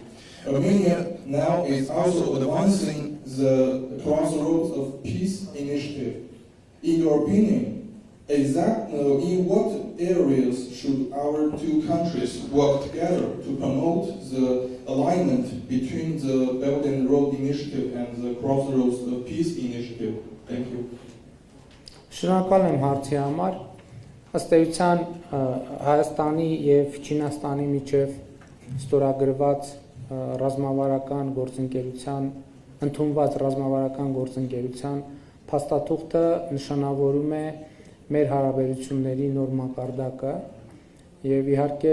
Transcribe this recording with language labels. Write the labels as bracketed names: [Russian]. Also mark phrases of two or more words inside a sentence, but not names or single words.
[English] Armenia now is also advancing the Crossroads of Peace initiative. In your opinion, in what areas should our two countries work together to promote the alignment between the Belt and Road Initiative and the Crossroads of Peace initiative? Thank you. [Armenian] Շնորհակալ եմ հարցի համար։ Ըստ էության Հայաստանի եւ Չինաստանի միջև ստորագրված ռազմավարական գործընկերության ընդունված ռազմավարական գործընկերության փաստաթուղթը նշանավորում է մեր հարաբերությունների նոր մակարդակը եւ իհարկե